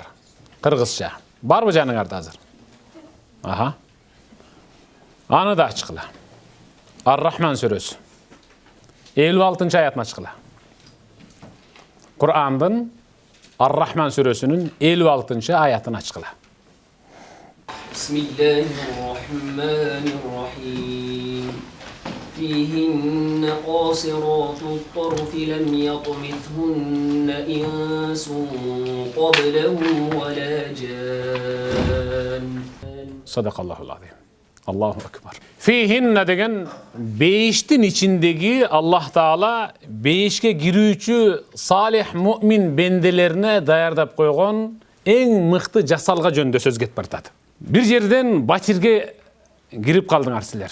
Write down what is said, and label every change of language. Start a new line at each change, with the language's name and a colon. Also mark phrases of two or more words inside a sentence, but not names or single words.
Kyrgyz: Кыргызча. Барбы жаныңарда азыр? Аха. Аны да ачкыла. Ар-Рахман сүрөсү. 56 аятын ачкыла. Кур'андын Ар-Рахман сүрөсүнүн 56 аятын ачкыла.
Arabic: بسم الله الرحمن الرحيم. فيهن قاصرات الطرف لم يطمثهن إنس قبلهم ولا جان. صدق الله العظيم. الله أكبر.
Kyrgyz: Fihinne деген бейиштин içindeki Allah Taala бейишке girүүчү салих муъмин бенделерине даярдап койгон эң мыкты жасалга жөнүндө сөз кетип бартат. Бир жерден батирге кирип калдыңар силер.